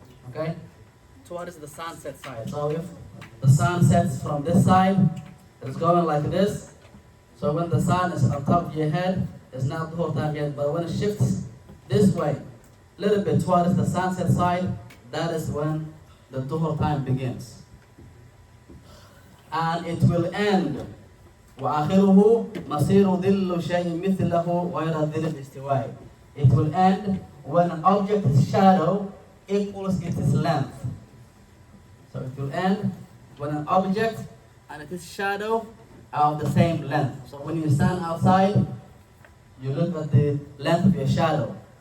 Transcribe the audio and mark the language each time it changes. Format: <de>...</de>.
<en>Okay, towards the sunset side. So if the sun sets from this side, it's going like this. So when the sun is on top of your head, it's not the whole time yet. But when it shifts this way, a little bit towards the sunset side, that is when the Dhuhr time begins. And it will end.</en> <ar>وآخره مسير ظل شيء مثله غير ظل الاستواء.</ar> <en>It will end when an object's shadow equals its length. So it will end when an object and its shadow are of the same length. So when you stand outside, you look at the length of your shadow.</en>